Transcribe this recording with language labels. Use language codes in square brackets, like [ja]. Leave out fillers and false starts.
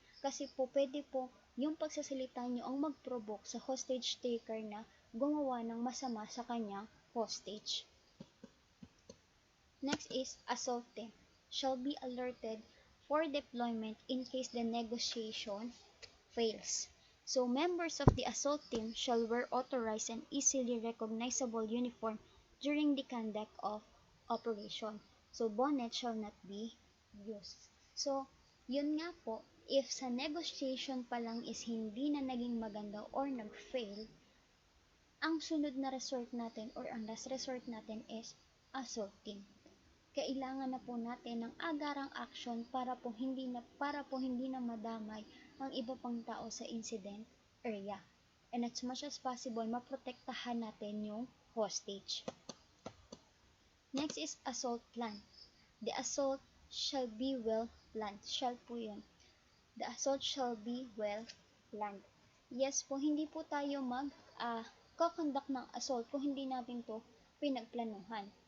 [tl] Kasi po pwede po yung pagsasalita nyo ang mag-provoke sa hostage taker na gumawa ng masama sa kanyang hostage. [en] Next is assault team shall be alerted for deployment in case the negotiation fails. So members of the assault team shall wear authorized and easily recognizable uniform during the conduct of operation. So bonnet shall not be used. [tl] So yun nga po, if sa negotiation pa lang is hindi na naging maganda or nag-fail, ang sunod na resort natin or ang last resort natin is assault team. Kailangan na po natin ng agarang action para po hindi na madamay ang iba pang tao sa incident area. And as much as possible, maprotektahan natin yung hostage. [en] Next is assault plan. The assault shall be well planned. [tl] Shall po yun. [en] The assault shall be well planned. [tl] Yes po, hindi po tayo kakonduct ng assault kung hindi natin to pinagplanuhan.